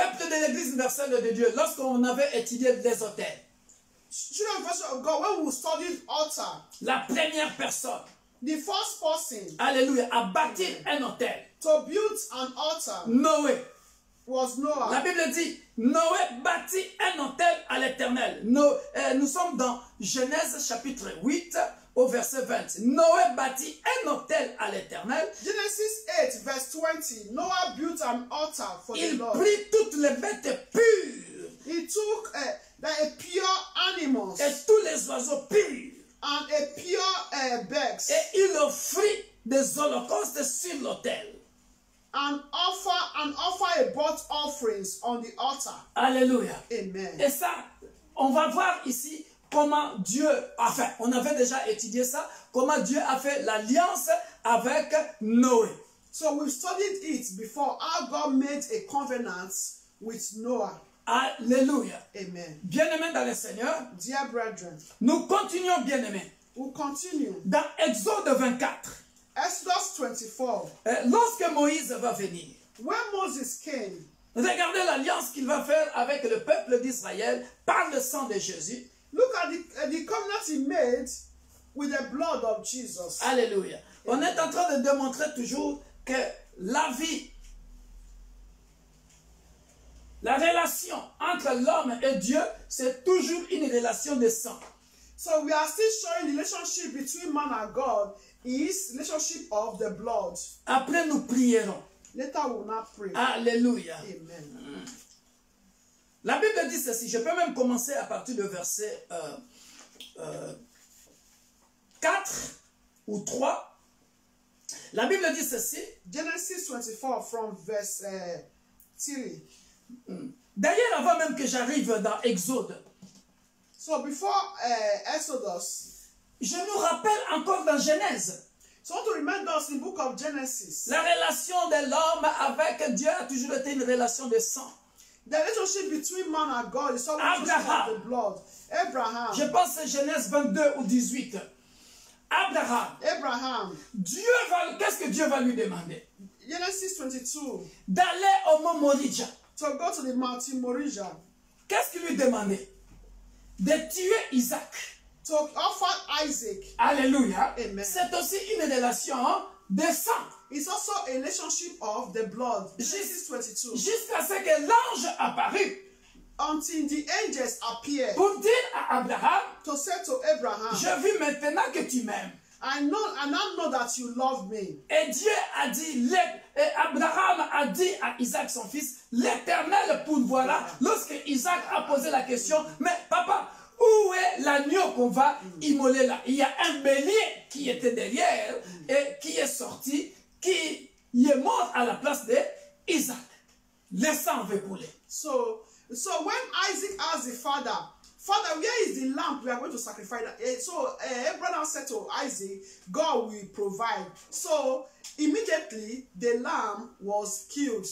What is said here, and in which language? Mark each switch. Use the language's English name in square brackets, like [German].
[French] Peuple de l'Église universelle de Dieu, lorsqu'on avait étudié les autels, [English] Children of God, when we studied altar, [French] la première personne, [English] the first person [French] alléluia, a bâti un autel. [English] to build an altar [French] Noé. [English] was [French] La [English] Noah. [French] Bible dit, Noé bâtit un autel à l'Éternel. Nous sommes dans Genèse chapitre 8 au verset 20. Noé bâtit un autel à l'Éternel. [English] Genesis 8 verse 20. Noah built an altar for the [French] Il [English] Lord. [French] prit toutes les bêtes pures [English] He took a pure animals [French] et tous les oiseaux purs [English] and a pure birds [French] et il offrit des holocaustes sur l'autel. [English] and offer a burnt offerings on the altar. [French] Alléluia. [English] Amen. [French] Et ça, on va voir ici comment Dieu a fait. On avait déjà étudié ça, comment Dieu a fait l'alliance avec Noé. [English] So we've studied it before, how God made a covenant with Noah. [French] Alléluia. [English] Amen. [French] Bien-aimés dans le Seigneur, [English] Dear brethren, [French] nous continuons bien-aimés. [English] we'll continue. [French] Dans Exode 24, [English] Exodus 24. [French] lorsque Moïse va venir, [English] When Moses came, [French] Regardez l'alliance qu'il va faire avec le peuple d'Israël par le sang de Jésus. [English] Look at the covenant he made with the blood of Jesus. [French] Alléluia. On est en train de démontrer toujours que la vie, la relation entre l'homme et Dieu, c'est toujours une relation de sang. [English] So we are still showing the relationship between man and God is relationship of the blood. [French] Après, nous prierons. [English] Later we will not pray. [French] Alléluia. [English] Amen. [French] La Bible dit ceci. Je peux même commencer à partir de verset 4 ou 3. La Bible dit ceci. [English] Genesis 24 from verse 3. [French] D'ailleurs, avant même que j'arrive dans Exode, [English] So before Exodus, [French] je nous rappelle encore dans Genèse, [English] so I want to remind us in the book of Genesis, [French] la relation de l'homme avec Dieu a toujours été une relation de sang. [English] the relationship between man and God is always Abraham. of the blood. Abraham. [French] Je pense que Genèse 22 ou 18. [English] Abraham. [French] Qu'est-ce que Dieu va lui demander? [English] Genesis 22. [French] D'aller au mont Moriah. [English] To go to the mountain Moriah. [French] Qu'est-ce qu'il lui demandait? De tuer Isaac. [English] To offer Isaac. [French] Alléluia. [English] Amen. [French] C'est aussi une relation de sang. [English] It's also a relationship of the blood. Genesis 22. [French] Jusqu'à ce que l'ange apparut. [English] Until the angels appear. [French] Pour dire à Abraham, [English] To say to Abraham, [French] je vis maintenant que tu m'aimes. [English] I now know that you love me. [French] Et Dieu a dit, Abraham a dit à Isaac son fils, l'Éternel pourvoira. Lorsque Isaac a posé la question, mais papa, où est l'agneau qu'on va immoler là? Il y a un bélier qui était derrière et qui est sorti, qui est mort à la place d'Isaac. Le sang avait coulé. [English] So when Isaac asked the father, Father, where is the lamb we are going to sacrifice? So Abraham said to Isaac, God will provide. So immediately the lamb was killed.